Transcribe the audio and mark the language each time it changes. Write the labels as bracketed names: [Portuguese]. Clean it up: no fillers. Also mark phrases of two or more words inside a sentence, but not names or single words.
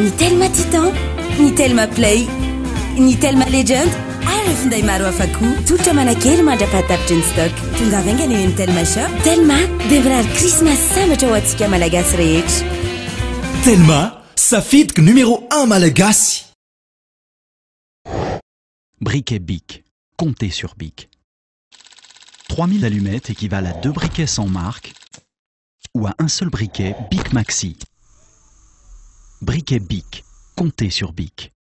[Malagasy] Ny Telma Titan, ny Telma Play, ny Telma Legend ary finday maro hafa koa. Tolotra manakely mandrapahatapitra ny stock. Tonga avaingana eny amin'ny Telma Shop. Telma dia mirary Christmas sambatra ho antsika malagasy rehetra. Telma, safidiky numéro 1 malagasy. [French] Briquet Bic. Comptez sur Bic. 3000 allumettes équivalent à 2 briquets sans marque ou à un seul briquet Bic Maxi. Briquet Bic. Comptez sur Bic.